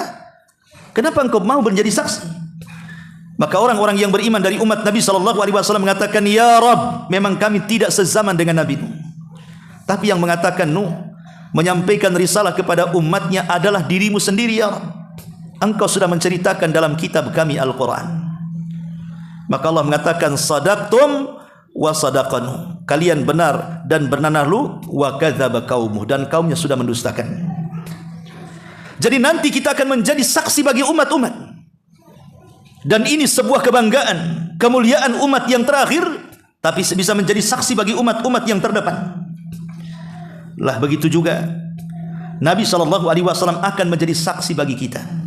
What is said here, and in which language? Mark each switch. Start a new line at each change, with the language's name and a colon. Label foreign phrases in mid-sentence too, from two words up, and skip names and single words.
Indonesian: Kenapa engkau mau menjadi saksi? Maka orang-orang yang beriman dari umat Nabi SAW mengatakan,
Arabic: يا رب,
Indonesian: memang kami tidak sezaman dengan Nabi Nuh. Tapi yang mengatakan Nuh menyampaikan risalah kepada umatnya adalah dirimu sendiri,
Arabic: يا رب.
Indonesian: Engkau sudah menceritakan dalam kitab kami Al-Quran. Maka Allah mengatakan,
Arabic: صدقتم وصدقنا,
Indonesian: kalian benar dan bernanalu,
Arabic: وكذب قومه,
Indonesian: dan kaumnya sudah mendustakan. Jadi nanti kita akan menjadi saksi bagi umat-umat, dan ini sebuah kebanggaan, kemuliaan umat yang terakhir, tapi bisa menjadi saksi bagi umat-umat yang terdepan. Lah begitu juga Nabi SAW akan menjadi saksi bagi kita.